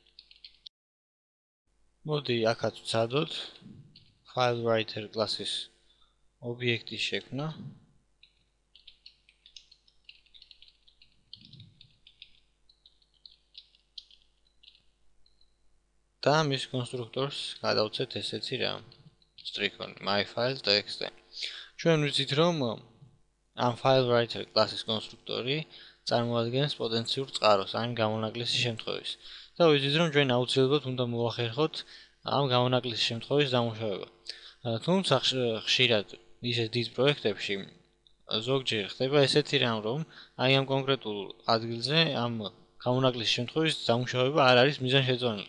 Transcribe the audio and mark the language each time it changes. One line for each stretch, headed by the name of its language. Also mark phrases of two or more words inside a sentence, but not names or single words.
Georgian: მოდი აქაც ვცადოთ FileWriter კლასის ობიექტის შექმნა. და მის კონსტრუქტორს გადავცეთ ესეთი რამ.
English: strict myfile.txt.
Georgian: ჩვენ ვიცით რომ ამ FileWriter კლასის კონსტრუქტორი წარმოადგენს პოტენციურ წყაროს ამ გამონაკლისის შემთხვევაში. და ვიცით რომ ჩვენ აუცილებლად უნდა მოახერხოთ ამ გამონაკლისის შემთხვევის დამუშავება. თუმცა ხშირად ისეთ დიდ პროექტებში ზოგჯერ ხდება ესეთი რამ რომ აი ამ კონკრეტულ ადგილზე ამ გამონაკლისის შემთხვევის დამუშავება არ არის მიზანშეწონილი.